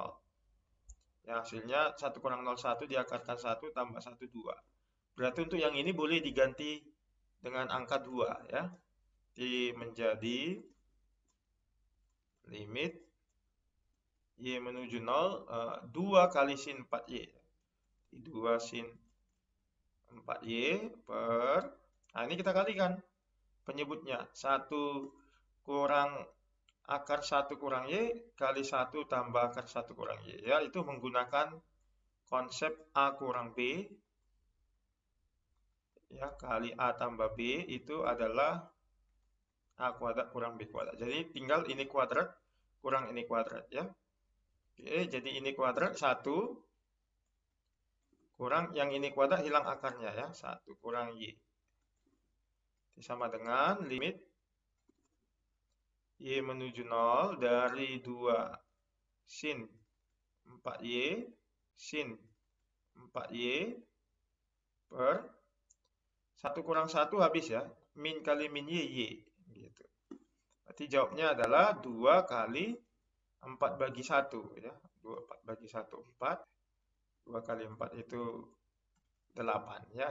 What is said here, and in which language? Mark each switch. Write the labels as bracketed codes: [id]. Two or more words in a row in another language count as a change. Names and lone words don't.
[id] Ya, hasilnya 1 kurang 0, 1 diakarkan 1 tambah 1, 2. Berarti untuk yang ini boleh diganti dengan angka 2 ya. Jadi menjadi limit Y menuju 0 2 kali sin 4Y. 2 sin 4Y per, nah ini kita kalikan penyebutnya 1 kurang akar 1 kurang Y kali 1 tambah akar 1 kurang Y. Ya, itu menggunakan konsep A kurang B. Ya, kali A tambah B itu adalah A kuadrat kurang B kuadrat. Jadi tinggal ini kuadrat kurang ini kuadrat ya. Oke, jadi ini kuadrat 1 kurang yang ini kuadrat hilang akarnya ya. 1 kurang Y. Sama dengan limit Y menuju 0 dari 2 sin 4Y sin 4Y per 1 kurang 1 habis ya. Min kali min Y. Gitu. Berarti jawabnya adalah 2 kali 4 bagi 1 ya. 4 bagi 1 4. 2 kali 4 itu 8 ya.